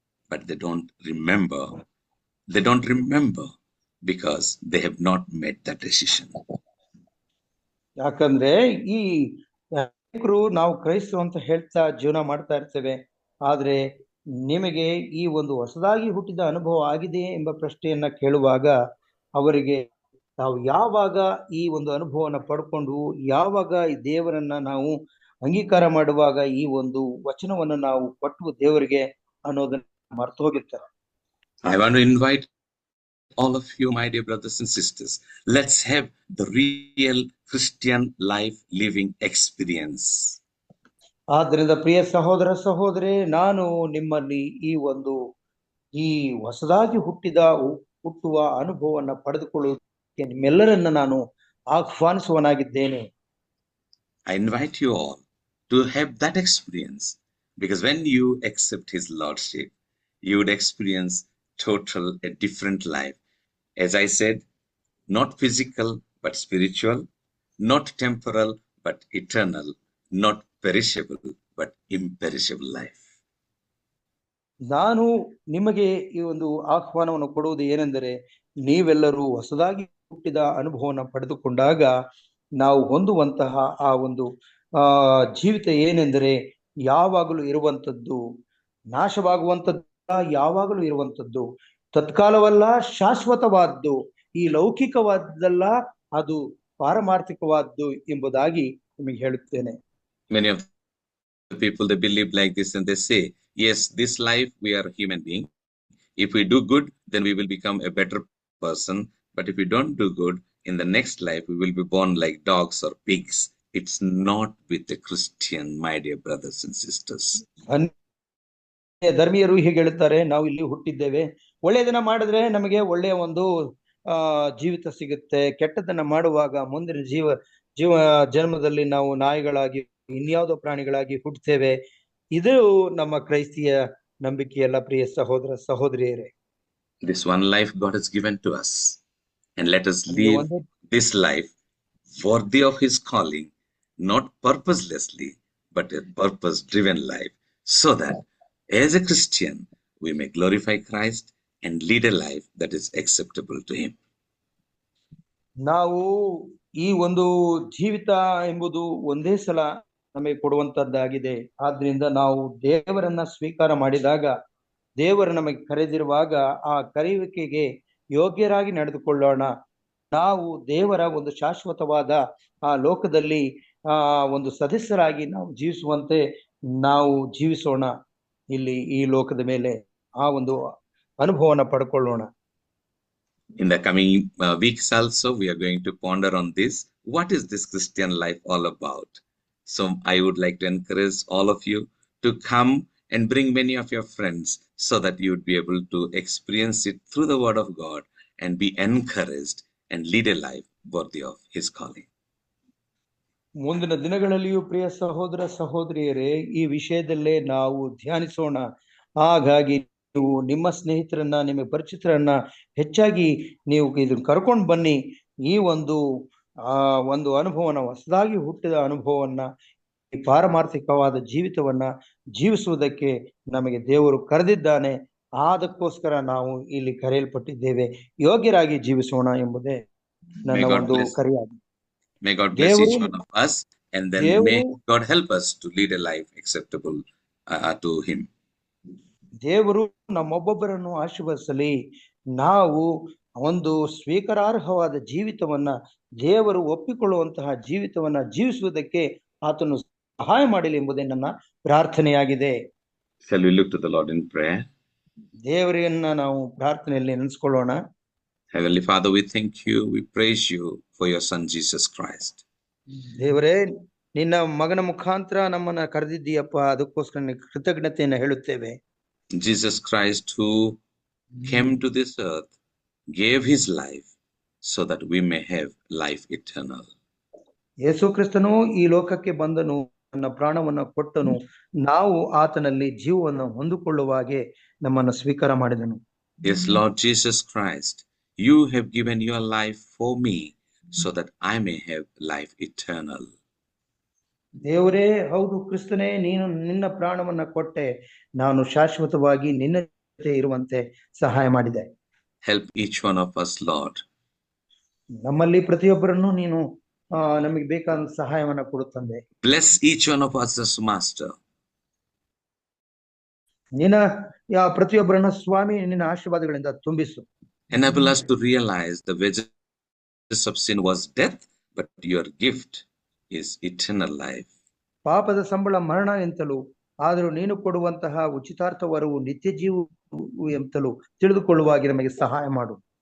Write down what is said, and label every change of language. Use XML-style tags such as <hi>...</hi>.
<en>But they don't remember. They don't remember because they have not made that decision.</en> <kn>ಯಾಕಂದ್ರೆ ಈ ನಾವು ಕ್ರೈಸ್ತರು ಅಂತ ಹೇಳ್ತಾ ಜೀವನ ಮಾಡ್ತಾ ಇರ್ತೇವೆ, ಆದ್ರೆ ನಿಮಗೆ ಈ ಒಂದು ಹೊಸದಾಗಿ ಹುಟ್ಟಿದ ಅನುಭವ ಆಗಿದೆಯೇ ಎಂಬ ಪ್ರಶ್ನೆಯನ್ನ ಕೇಳುವಾಗ ಅವರಿಗೆ ನಾವು ಯಾವಾಗ ಈ ಒಂದು ಅನುಭವನ ಪಡ್ಕೊಂಡು ಯಾವಾಗ ಈ ದೇವರನ್ನ ನಾವು ಅಂಗೀಕಾರ ಮಾಡುವಾಗ ಈ ಒಂದು ವಚನವನ್ನು ನಾವು ಕೊಟ್ಟು ದೇವರಿಗೆ ಅನ್ನೋದನ್ನ ಮರ್ತು ಹೋಗಿರ್ತಾರೆ.</kn> <en>I want to invite all of you, my dear brothers and sisters, let's have the real Christian life living experience.</en> <kn>ಆದ್ರಿಂದ ಪ್ರಿಯ ಸಹೋದರ ಸಹೋದರಿ, ನಾನು ನಿಮ್ಮಲ್ಲಿ ಈ ಹೊಸದಾಗಿ ಹುಟ್ಟುವ ಅನುಭವವನ್ನ ಪಡೆದುಕೊಳ್ಳುವುದಕ್ಕೆ ನಿಮ್ಮೆಲ್ಲರನ್ನ ನಾನು ಆಹ್ವಾನಿಸುವನಾಗಿದ್ದೇನೆ.</kn> <en>I invite you all to have that experience, because when you accept His Lordship, you would experience a different life. As I said, not physical, but spiritual, not temporal, but eternal, not perishable, but imperishable life.</en> <kn>ನಾನು ನಿಮಗೆ ಈ ಒಂದು ಆಹ್ವಾನವನ್ನು ಕೊಡುವುದು ಏನೆಂದರೆ, ನೀವೆಲ್ಲರೂ ಹೊಸದಾಗಿ ಹುಟ್ಟಿದ ಅನುಭವವನ್ನು ಪಡೆದುಕೊಂಡಾಗ ನಾವು ಹೊಂದುವಂತಹ ಆ ಒಂದು ಜೀವಿತ ಏನೆಂದರೆ, ಯಾವಾಗಲೂ ಇರುವಂಥದ್ದು, ನಾಶವಾಗುವಂಥದ್ದು ಯಾವಾಗಲೂ ಇರುವಂಥದ್ದು, ತತ್ಕಾಲವಲ್ಲ ಶಾಶ್ವತವಾದ್ದು, ಈ ಲೌಕಿಕವಾದ್ದಲ್ಲ ಅದು ಪಾರಮಾರ್ಥಿಕವಾದ್ದು ಎಂಬುದಾಗಿ ನಿಮಗೆ ಹೇಳುತ್ತೇನೆ.</kn> <en>Many of the people, they believe like this and they say, yes, this life we are human being. If we do good, then we will become a better person. But if we don't do good, in the next life we will be born like dogs or pigs. It's not with a Christian, my dear brothers and sisters.</en> <kn>ಧರ್ಮೀಯರು ಹೀಗೆ ಹೇಳುತ್ತಾರೆ, ನಾವು ಇಲ್ಲಿ ಹುಟ್ಟಿದ್ದೇವೆ, ಒಳ್ಳೆಯದನ್ನ ಮಾಡಿದ್ರೆ ನಮಗೆ ಒಳ್ಳೆಯ ಒಂದು ಜೀವಿತ ಸಿಗುತ್ತೆ, ಕೆಟ್ಟದನ್ನ ಮಾಡುವಾಗ ಮುಂದಿನ ಜೀವ ಜನ್ಮದಲ್ಲಿ ನಾವು ನಾಯಿಗಳಾಗಿ ಇನ್ಯಾವುದೋ ಪ್ರಾಣಿಗಳಾಗಿ ಹುಟ್ಟುತ್ತೇವೆ. ಇದು ನಮ್ಮ ಕ್ರೈಸ್ತಿಯ ನಂಬಿಕೆಯಲ್ಲ ಪ್ರಿಯ ಸಹೋದರ ಸಹೋದರಿಯರೇ.</kn> <en>This one life God has given to us, and let us live this life worthy of His calling, not purposelessly, but a purpose-driven life, so that as a Christian we may glorify Christ and lead a life that is acceptable to Him.</en> <kn>ನಾವು ಈ ಒಂದು ಜೀವಿತ ಎಂಬುದು ಒಂದೇ ಸಲ ನಮಗೆ ಕೊಡುವಂತದ್ದಾಗಿದೆ. ಆದ್ರಿಂದ ನಾವು ದೇವರನ್ನ ಸ್ವೀಕಾರ ಮಾಡಿದಾಗ, ದೇವರು ನಮಗೆ ಕರೆದಿರುವಾಗ ಆ ಕರೆಯುವಿಕೆಗೆ ಯೋಗ್ಯರಾಗಿ ನಡೆದುಕೊಳ್ಳೋಣ. ನಾವು ದೇವರ ಒಂದು ಶಾಶ್ವತವಾದ ಆ ಲೋಕದಲ್ಲಿ ಒಂದು ಸದಸ್ಯರಾಗಿ ನಾವು ಜೀವಿಸುವಂತೆ ನಾವು ಜೀವಿಸೋಣ. ಇಲ್ಲಿ ಈ ಲೋಕದ ಮೇಲೆ ಆ ಒಂದು ಅನುಭವನ ಪಡ್ಕೊಳ್ಳೋಣ.</kn> <en>In the coming weeks also, we are going to ponder on this. What is this Christian life all about? So I would like to encourage all of you to come and bring many of your friends so that you would be able to experience it through the Word of God and be encouraged and lead a life worthy of His calling.</en> <kn>ಮುಂದಿನ ದಿನಗಳಲ್ಲಿಯೂ ಪ್ರಿಯ ಸಹೋದರ ಸಹೋದರಿಯರೇ, ಈ ವಿಷಯದಲ್ಲೇ ನಾವು ಧ್ಯಾನಿಸೋಣ. ಹಾಗಾಗಿ ನೀವು ನಿಮ್ಮ ಸ್ನೇಹಿತರನ್ನ, ನಿಮ್ಮ ಪರಿಚಿತರನ್ನ ಹೆಚ್ಚಾಗಿ ನೀವು ಇದನ್ನು ಕರ್ಕೊಂಡು ಬನ್ನಿ. ಈ ಒಂದು ಅನುಭವನ, ಹೊಸದಾಗಿ ಹುಟ್ಟಿದ ಅನುಭವವನ್ನ, ಈ ಪಾರಮಾರ್ಥಿಕವಾದ ಜೀವಿತವನ್ನ ಜೀವಿಸುವುದಕ್ಕೆ ನಮಗೆ ದೇವರು ಕರೆದಿದ್ದಾನೆ. ಅದಕ್ಕೋಸ್ಕರ ನಾವು ಇಲ್ಲಿ ಕರೆಯಲ್ಪಟ್ಟಿದ್ದೇವೆ. ಯೋಗ್ಯರಾಗಿ ಜೀವಿಸೋಣ ಎಂಬುದೇ ನನ್ನ ಒಂದು ಕರೆಯಾಗಿದೆ.</kn> <en>May God bless each one of us, and then may God help us to lead a life acceptable to Him.</en> <kn>ದೇವರು ನಮ್ಮೊಬ್ಬೊಬ್ಬರನ್ನು ಆಶೀರ್ವದಿಸಲಿ. ನಾವು ಒಂದು ಸ್ವೀಕಾರಾರ್ಹವಾದ ಜೀವಿತವನ್ನ, ದೇವರು ಒಪ್ಪಿಕೊಳ್ಳುವಂತಹ ಜೀವಿತವನ್ನ ಜೀವಿಸುವುದಕ್ಕೆ ಆತನು ಸಹಾಯ ಮಾಡಲಿ ಎಂಬುದೇ ನನ್ನ ಪ್ರಾರ್ಥನೆಯಾಗಿದೆ.</kn> <en>Shall we look to the Lord in prayer?</en> <kn>ದೇವರನ್ನ ನಾವು ಪ್ರಾರ್ಥನೆಯಲ್ಲಿ ನೆನೆಸ್ಕೊಳ್ಳೋಣ.</kn> <en>Heavenly Father, we thank you, we praise you for your Son Jesus Christ.</en> <kn>ದೇವರೇ, ನಿನ್ನ ಮಗನ ಮುಖಾಂತರ ನಮ್ಮನ್ನ ಕರೆದಿದ್ದೀಯಪ್ಪ, ಅದಕ್ಕೋಸ್ಕರ ಕೃತಜ್ಞತೆಯನ್ನು ಹೇಳುತ್ತೇವೆ.</kn> <en>Jesus Christ, who came to this earth, gave his life so that we may have life eternal.</en> <kn>ಯೇಸು ಕ್ರಿಸ್ತನು ಈ ಲೋಕಕ್ಕೆ ಬಂದನು, ತನ್ನ ಪ್ರಾಣವನ್ನು ಕೊಟ್ಟನು, ನಾವು ಆತನಲ್ಲಿ ಜೀವವನ್ನು ಹೊಂದಿಕೊಳ್ಳುವಾಗೆ ನಮ್ಮನ್ನು ಸ್ವೀಕಾರ ಮಾಡಿದನು.</kn> <en>Yes, Lord Jesus Christ, you have given your life for me so that I may have life eternal.</en> <kn>ದೇವರೇ, ಹೌದು ಕ್ರಿಸ್ತನೇ, ನೀನು ನಿನ್ನ ಪ್ರಾಣವನ್ನ ಕೊಟ್ಟೆ, ನಾನು ಶಾಶ್ವತವಾಗಿ ನಿನ್ನ ಜೊತೆ ಇರುವಂತೆ ಸಹಾಯ ಮಾಡಿದೆ.</kn> <en>Help each one of us, Lord.</en> <kn>ನಮ್ಮಲ್ಲಿ ಪ್ರತಿಯೊಬ್ಬರನ್ನು ನೀನು ನಮಗೆ ಬೇಕಾದ ಸಹಾಯವನ್ನ ಕೊಡುತ್ತಂದೆ.</kn> <en>Bless each one of us as Master.</en> <kn>ನಿನ್ನ ಪ್ರತಿಯೊಬ್ಬರನ್ನ ಸ್ವಾಮಿ ನಿನ್ನ ಆಶೀರ್ವಾದಗಳಿಂದ ತುಂಬಿಸು.</kn> <en>Enable us to realize the wages of sin was death, but your gift is eternal life.</en> <kn>ಪಾಪದ ಸಂಬಳ ಮರಣ ಎಂತಲೂ, ಆದರೂ ನೀನು ಕೊಡುವಂತಹ ಉಚಿತಾರ್ಥವರವು ನಿತ್ಯ ಜೀವ ಎಂತಲೂ ತಿಳಿದುಕೊಳ್ಳುವಾಗಿ ನಮಗೆ ಸಹಾಯ ಮಾಡು.</kn>